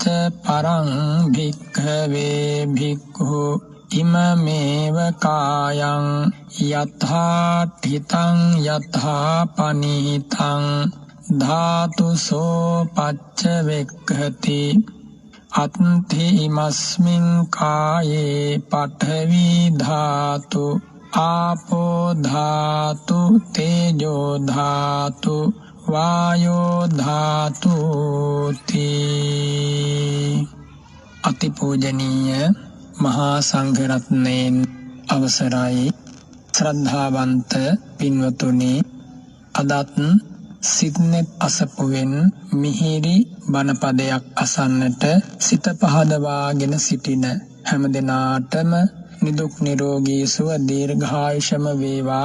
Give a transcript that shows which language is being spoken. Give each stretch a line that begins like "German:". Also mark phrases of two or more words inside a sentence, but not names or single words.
Pali: පරං භික්ඛවේ භික්ඛු ඉමමේව කායං යථා තිතං යථා පනිතං ධාතුසෝ පච්චවෙක්ඛති අත්ථි ඉමස්මින් කායේ පඨවි ධාතු ආපෝ ධාතු තේජෝ ධාතු වායෝ ධාතු තී.
Sinhala: අතිපූජනීය මහා සංඝ රත්නයන් අවසරයි ශ්‍රද්ධාවන්ත පින්වතුනි, අදත් සිත්නෙත් අසපුවෙන් මිහිරි බණපදයක් අසන්නට සිත පහදවාගෙන සිටින හැම දිනාටම නිදුක් නිරෝගී සුව දීර්ඝායුෂම වේවා.